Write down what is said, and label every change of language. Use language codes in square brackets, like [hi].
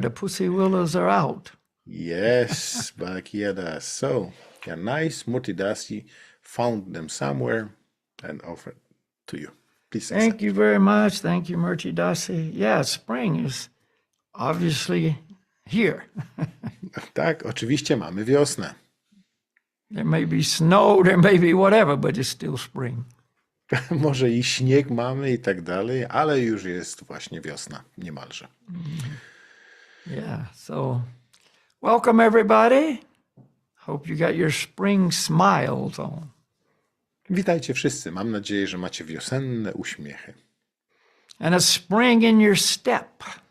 [en] The pussy willows are out. Yes, Balakia Das. So, yeah, nice. Murti Dasi found them somewhere and offered to you. Please accept. Thank you very much. Thank you, Murti Dasi. Yeah, spring is obviously here. [pl] Tak, oczywiście mamy wiosnę. [en] There may be snow, there may be whatever, but it's still spring. [pl] Może i śnieg mamy i tak dalej, ale już jest właśnie wiosna, niemalże. [en] Yeah, so welcome everybody. Hope you got your spring smiles on. [pl] Witajcie wszyscy. Mam nadzieję, że macie wiosenne uśmiechy. [en] And a spring in your step.